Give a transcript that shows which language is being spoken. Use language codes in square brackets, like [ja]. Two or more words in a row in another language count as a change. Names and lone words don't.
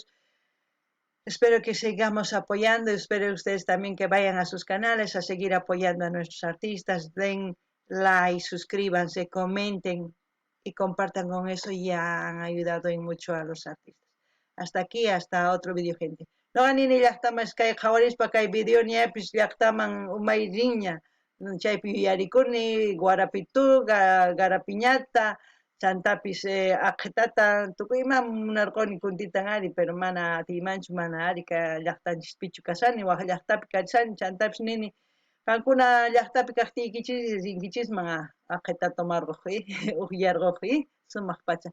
[es] Espero que sigamos apoyando, espero ustedes también que vayan a sus canales a seguir apoyando a nuestros artistas, den like, suscríbanse, comenten y compartan con eso, ya han ayudado en mucho a los artistas. Hasta aquí, hasta otro vídeo, gente. [qu] No anini llaqtaman kay qawarispa kay video ñapis llaqtaman umay riña, chaypi yarikuni, guarapitu, garapiñata, chantapis aqtata tukuyman munarquni kuntitan ari, pero mana atimanchu, mana ari ka llaqtanchispichu kasani, waq llaqtapi karisani, chantapis nini qankuna llaqtapi kaqtiykichis rinkichisman aqta tomarquq uqllarquq sumaq pacha.